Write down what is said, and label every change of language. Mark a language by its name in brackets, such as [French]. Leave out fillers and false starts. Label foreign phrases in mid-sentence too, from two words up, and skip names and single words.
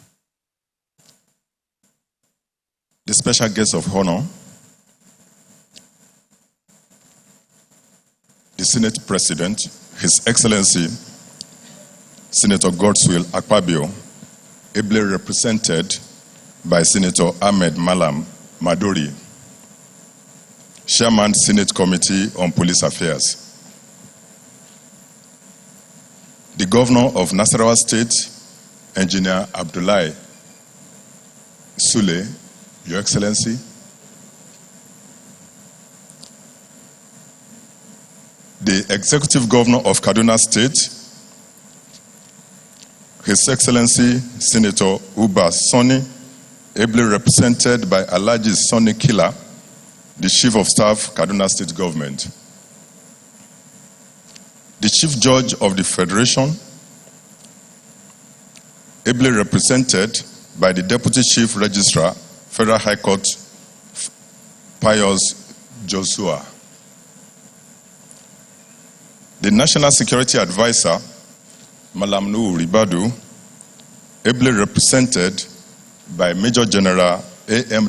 [English] The special guest of honor, the Senate President, His Excellency, Senator Godswill Akpabio, ably represented by Senator Ahmed Malam Maduri, Chairman, Senate Committee on Police Affairs, the Governor of Nasarawa State, Engineer Abdullahi Sule, Your Excellency, the Executive Governor of Kaduna State, His Excellency Senator Uba Sani, ably represented by Alhaji Sani Kila, the Chief of Staff, Kaduna State Government, the Chief Judge of the Federation, ably represented by the Deputy Chief Registrar, Federal High Court, Pius Joshua, the National Security Advisor, Malam Nuhu Ribadu, ably represented by Major General A.M.